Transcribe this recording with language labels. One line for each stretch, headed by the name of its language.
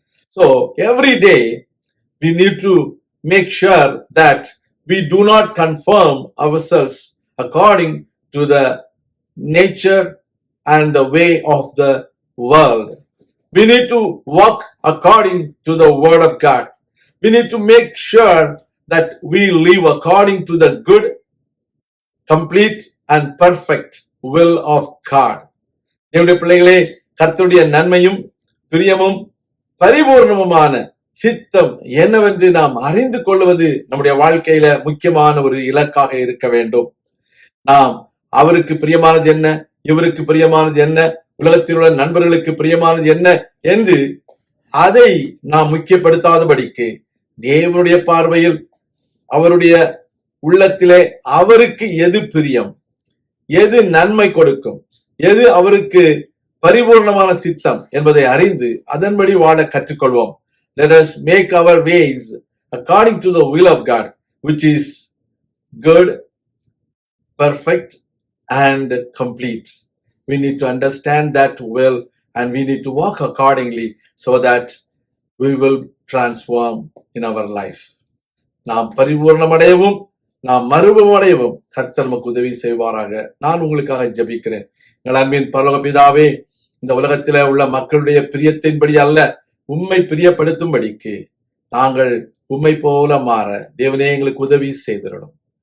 English: So every day we need to make sure that we do not conform ourselves according to the nature and the way of the world. We need to walk according to the word of God. We need to make sure that we live according to the good, complete and perfect will of God.
Tamil: என்னுடைய பிள்ளைகளே, கர்த்தருடைய நன்மையும் பிரியமும் பரிபூர்ணமுமான சித்தம் என்னவென்று நாம் அறிந்து கொள்வது நம்முடைய வாழ்க்கையில முக்கியமான ஒரு இலக்காக இருக்க வேண்டும். நாம் அவருக்கு பிரியமானது என்ன, இவருக்கு பிரியமானது என்ன, உலகத்தில் உள்ள நண்பர்களுக்கு பிரியமானது என்ன என்று அதை நாம் முக்கியப்படுத்தாதபடிக்கு தேவனுடைய பார்வையில் அவருடைய உள்ளத்திலே அவருக்கு எது பிரியம், எது நன்மை கொடுக்கும், எது அவருக்கு பரிபூர்ணமான சித்தம் என்பதை அறிந்து அதன்படி வாழ கற்றுக்கொள்வோம்.
English: Let us make our ways according to the will of God, which is good, perfect and complete. We need to understand that will and we need to walk accordingly so that we will transform in our life.
Tamil: நாம் பரிபூர்ணமடையவும் நாம் மறுரூபமடையவும் கர்த்தர் நமக்கு உதவி செய்வாராக. நான் உங்களுக்காக ஜெபிக்கிறேன். எங்கள் அன்பின் பரலோக பிதாவே, இந்த உலகத்திலே உள்ள மக்களுடைய பிரியத்தின்படி அல்ல, உம்மை பிரியப்படுத்தும்படிக்கு நாங்கள் உம்மை போல மாற தேவனே எங்களுக்கு உதவி செய்திடணும்.